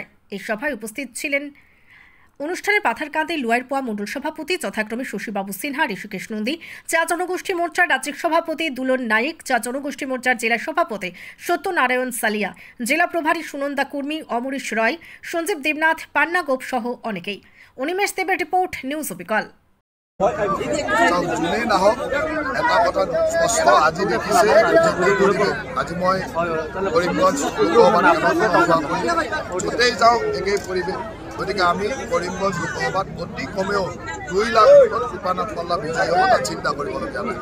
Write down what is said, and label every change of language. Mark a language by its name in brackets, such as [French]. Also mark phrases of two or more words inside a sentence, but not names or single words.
[Bangla] এই সভায় উপস্থিত ছিলেন অনুষ্ঠানে পাথারকান্দি লুয়ারপোয়া মণ্ডল সভাপতি যথাক্রমে শশীবাবু সিনহা, ঋষিকেশ নন্দী, চা জনগোষ্ঠী মোর্চার রাজ্যিক সভাপতি দুলন নায়েক, চা জনগোষ্ঠী মোর্চার জেলা সভাপতি সত্যনারায়ণ সালিয়া, জেলা প্রভারী সুনন্দা কুর্মী, অমরেশ রয়, সঞ্জীব দেবনাথ, পান্না গোপ সহ অনেকেই। অনিমেষ দেবের রিপোর্ট, নিউজ অবিকল। [Assamese] যোনেই নাহক এটা কথা স্পষ্ট আজি দেখিছে আজি মই কৰিমগঞ্জ য'তেই যাওঁ একেই পৰিৱেশ। গতিকে আমি কৰিমগঞ্জ লোকসভাত অতি কমেও 2 লাখ কৃপানাথ মাল্লা বিজয়ী হ'ব তাত চিন্তা কৰিবলগীয়া নাই।